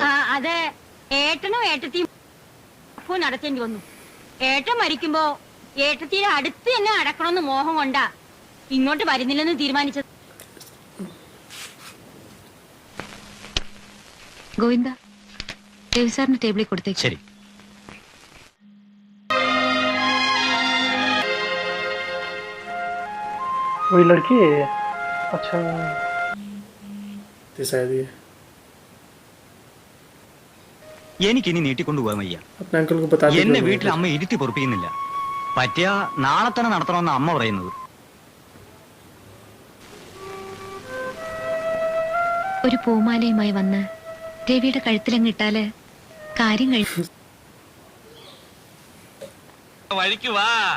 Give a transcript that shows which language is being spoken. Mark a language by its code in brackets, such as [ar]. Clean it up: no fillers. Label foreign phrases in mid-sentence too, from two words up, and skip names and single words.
[ml] അത് ഏട്ടനും ഏട്ടത്തിയും നടത്തേണ്ടി വന്നു. ഏട്ടൻ മരിക്കുമ്പോ ഏട്ടത്തിയുടെ അടുത്ത് തന്നെ അടക്കണമെന്ന് മോഹം കൊണ്ടാ ഇങ്ങോട്ട് വരുന്നില്ലെന്ന് തീരുമാനിച്ചത്. ഗോവിന്ദ, രവി സാറിന് ടേബിളിൽ കൊടുത്തേക്ക്. ശരി. [hi] वही लड़की है. अच्छा, शायद ये [ml] എനിക്കിനി നീട്ടിക്കൊണ്ടുപോകാൻ വയ്യ. [hi] अपने अंकल को बता दो. [ml] എന്നെ വീട്ടിൽ അമ്മ ഇരുത്തി പൊറപ്പിക്കുന്നില്ല. പറ്റിയ നാളെ തന്നെ നടത്തണമെന്ന് അമ്മ പറയുന്നത്. ഒരു പൂമാലയുമായി വന്ന് രവിയുടെ കഴുത്തിലങ്ങിട്ടാല് കാര്യം കഴിഞ്ഞു. വഴിക്ക് വാ.